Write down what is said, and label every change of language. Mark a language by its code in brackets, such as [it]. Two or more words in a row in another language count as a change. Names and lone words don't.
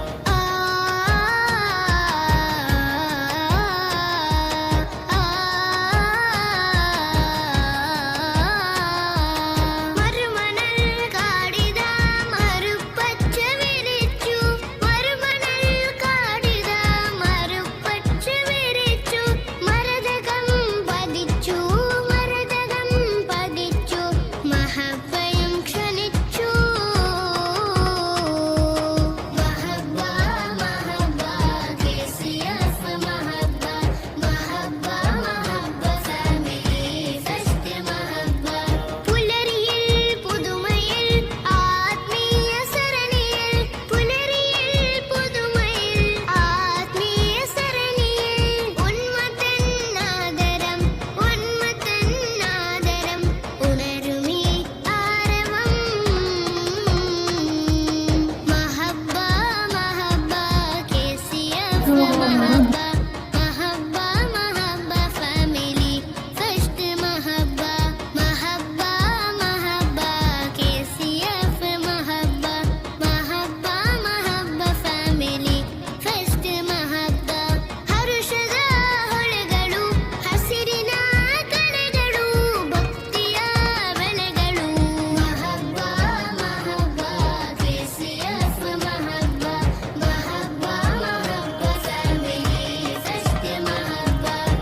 [ml] മരുമണൽ കാടിൽ മരുപച്ച വിരിച്ചു മരുമണൽ കാടിൽ മരുപച്ച വിരിച്ചു മരത്ത് ഗന്ധമടിച്ചു മഹബ്ബയും ക്ഷണിച്ചു ಮಹಬ್ಬಾ ಮಹಬ್ಬಾ KCF ಮಹಬ್ಬಾ ಮಹಬ್ಬಾ ಮಹಬ್ಬಾ [en] family first [ml] ಮಹಬ್ಬಾ പുലരിയിൽ പുതുമയിൽ ആത്മീയ സരണിയിൽ പുലരിയിൽ പുതുമയിൽ ആത്മീയ സരണിയിൽ ഉന്മത്തന്നാദരം ഉണരുമീ ആരവം മഹബ്ബാ മഹബ്ബാ KCF മഹബ്ബാ മഹബ്ബാ മഹബ്ബാ [en] family first [ml] മഹബ്ബാ മഹബ്ബാ മഹബ്ബാ KCF [kn] മഹബ്ബാ മഹബ്ബാ മഹബ്ബാ [en] family first [kn] ಮಹಬ್ಬಾ ಹರುಷದ ಹೊಳೆಗಳು ಹಸಿರಿನ ಕಳೆಗಳು ಭಕ್ತಿಯ ಬೆಳೆಗಳು ಮಹಬ್ಬಾ ಮಹಬ್ಬಾ KCF ಮಹಬ್ಬಾ ಮಹಬ್ಬಾ ಮಹಬ್ಬಾ [en] family first [kn] ಮಹಬ್ಬಾ